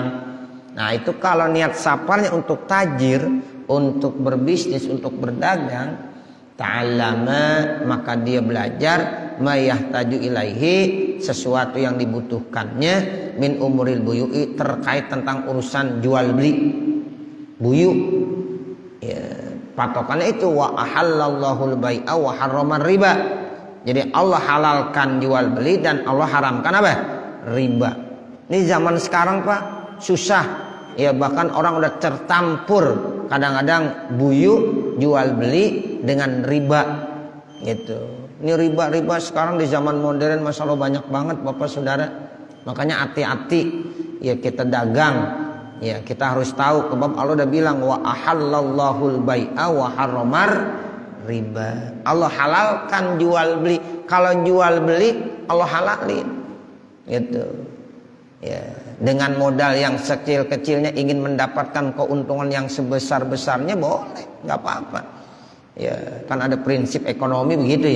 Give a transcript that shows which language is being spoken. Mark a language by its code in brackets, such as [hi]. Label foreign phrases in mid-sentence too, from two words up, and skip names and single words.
[id] Nah itu kalau niat safarnya untuk tajir, untuk berbisnis, untuk berdagang, ta'allama, maka dia belajar [ar] ما يحتاج إليه, [id] sesuatu yang dibutuhkannya, [ar] من أمور البيوع, [id] terkait tentang urusan jual beli buyu ya, patokannya itu [ar] وأحل الله البيع وحرم الربا. [id] Jadi Allah halalkan jual beli dan Allah haramkan apa? Riba. Ini zaman sekarang Pak susah ya, bahkan orang udah tercampur kadang-kadang buyu jual beli dengan riba gitu. Ini riba sekarang di zaman modern [ar] ما شاء الله [id] banyak banget Bapak Saudara. Makanya hati-hati ya, kita dagang ya, kita harus tahu sebab Allah udah bilang [ar] وأحل الله البيع وحرم الربا. [id] Allah halalkan jual beli. Kalau jual beli Allah halalin gitu ya, dengan modal yang sekecil-kecilnya ingin mendapatkan keuntungan yang sebesar-besarnya boleh, nggak apa-apa ya, kan ada prinsip ekonomi begitu ya.